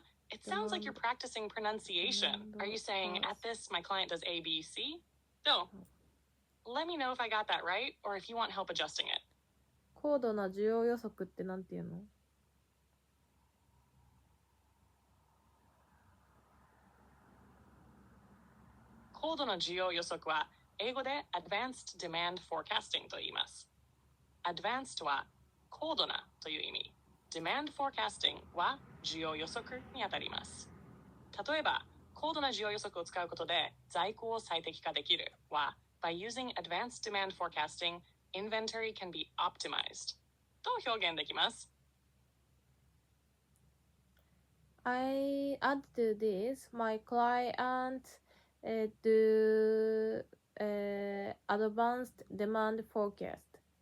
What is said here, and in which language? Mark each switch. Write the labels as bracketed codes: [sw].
[en] It sounds like you're practicing pronunciation. Are you saying, at this, my client does A, B, C? No. Let me know if I got that right, or if you want help adjusting it. [ja] 高度な需要予測ってなんていうの？高度な需要予測は英語で Advanced Demand Forecasting と言います。 Advanced は高度なという意味。Demand Forecasting は需要予測にあたります。例えば、高度な需要予測を使うことで在庫を最適化できるは [en] By using Advanced Demand Forecasting, inventory can be optimized [ja] と表現できます。 [en] I add to this, my client do advanced demand forecast.